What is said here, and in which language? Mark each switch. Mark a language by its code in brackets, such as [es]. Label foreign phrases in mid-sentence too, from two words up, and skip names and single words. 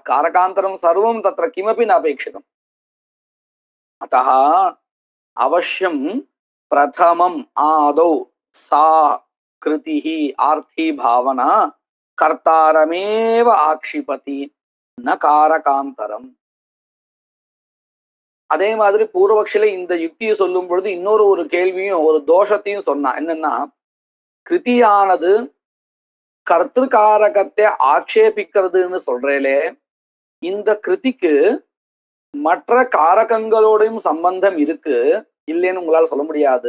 [sa] कारकान्तरं सर्वं तत्र किमपि न अपेक्षितम्. अतः अवश्यं प्रथमम् आदौ सा कृतिः आर्थी भावना कर्तारमेव आक्षिपति न कारकान्तरम्. [ta] அதே மாதிரி பூர்வபக்ஷில இந்த யுக்தியை சொல்லும் பொழுது இன்னொரு ஒரு கேள்வியும் ஒரு தோஷத்தையும் சொன்னா. என்னன்னா, கிருதியானது கர்த்திருக்காரகத்தை ஆக்ஷேபிக்கிறதுன்னு சொல்றேலே, இந்த கிருதிக்கு மற்ற காரகங்களோடையும் சம்பந்தம் இருக்கு இல்லைன்னு உங்களால சொல்ல முடியாது.